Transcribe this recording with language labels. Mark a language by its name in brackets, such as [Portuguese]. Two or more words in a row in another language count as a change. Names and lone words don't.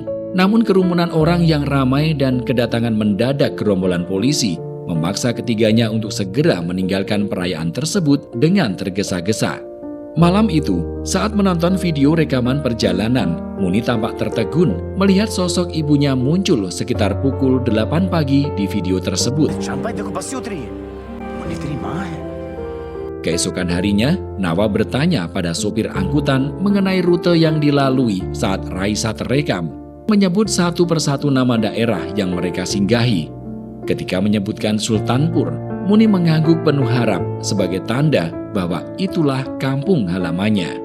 [Indonesian] Namun kerumunan orang yang ramai dan kedatangan mendadak gerombolan polisi memaksa ketiganya untuk segera meninggalkan perayaan tersebut dengan tergesa-gesa. Malam itu, saat menonton video rekaman perjalanan, Muni tampak tertegun melihat sosok ibunya muncul sekitar pukul 8 pagi di video tersebut. [Hindi] शांत भाई देखो बस से उतरी है, मुन्नी तेरी माँ है। [Indonesian] Keesokan harinya, Nawab bertanya pada sopir angkutan mengenai rute yang dilalui saat Raisa terekam, menyebut satu persatu nama daerah yang mereka singgahi. Ketika menyebutkan Sultanpur, Muni mengangguk penuh harap sebagai tanda bahwa itulah kampung halamannya.